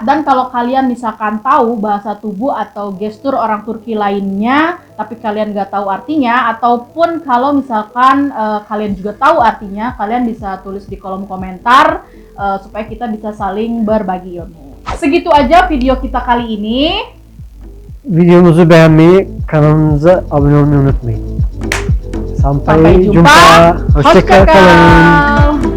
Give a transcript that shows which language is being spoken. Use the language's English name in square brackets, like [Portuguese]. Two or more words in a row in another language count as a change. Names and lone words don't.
[Indonesian] Dan kalau kalian misalkan tahu bahasa tubuh atau gestur orang Turki lainnya, tapi kalian nggak tahu artinya, ataupun kalau misalkan kalian juga tahu artinya, kalian bisa tulis di kolom komentar supaya kita bisa saling berbagi ilmu. Segitu aja video kita kali ini. [Turkish] Videomuzu beğenmeyi, kanalımıza abone olmayı unutmayın. [Indonesian] Sampai jumpa. [Turkish] Hoşça kalın.